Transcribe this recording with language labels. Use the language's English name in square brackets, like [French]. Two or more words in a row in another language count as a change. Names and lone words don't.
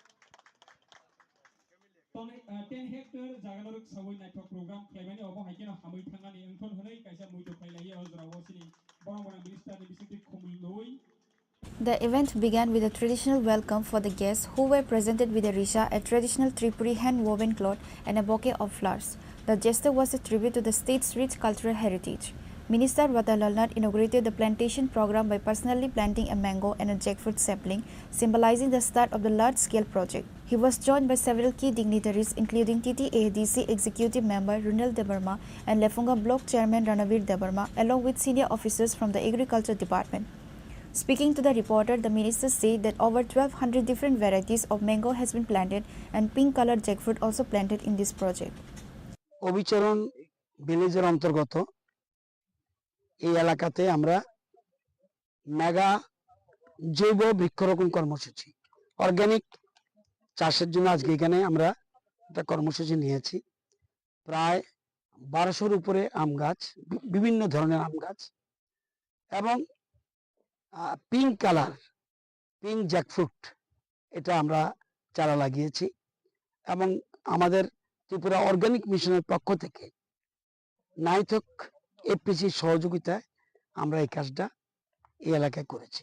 [English] 10 hectare, Zaganuruk Savoy Nighthawk Program, Clemeni, Obo Hakino, Hamui Tangani, and Tonhonai, Kaisa Muito Palaya, Ozrawosini, Boromona Minister, Biscuit Kumului. The event began with a traditional welcome for the guests who were presented with a risha, a traditional Tripuri hand-woven cloth and a bouquet of flowers. The gesture was a tribute to the state's rich cultural heritage. Minister Ratanlal Nath inaugurated the plantation program by personally planting a mango and a jackfruit sapling, symbolizing the start of the large-scale project. He was joined by several key dignitaries including TTADC Executive Member Runal Debarma and Lefunga Block Chairman Ranavir Debarma, along with senior officers from the Agriculture Department. Speaking to the reporter, the minister said that over 1200 different varieties of mango has been planted and pink-colored jackfruit also planted in this project. [Bangla] অবিচরণ ভিলেজের অন্তর্গত এই এলাকাতে আমরা মেগা জৈব বৃক্ষরোপণ কর্মসূচি অর্গানিক চাষের জন্য আজকে এখানে আমরা একটা কর্মসূচি নিয়েছি। প্রায় 1200-এর উপরে আম গাছ, বিভিন্ন ধরনের আম গাছ এবং [English] pink colour pink jackfruit [Bangla] এটা আমরা চারা লাগিয়েছি এবং আমাদের ত্রিপুরা অর্গানিক মিশনের পক্ষ থেকে নাইথক এপিসির সহযোগিতায় আমরা এই কাজটা এই এলাকায় করেছি।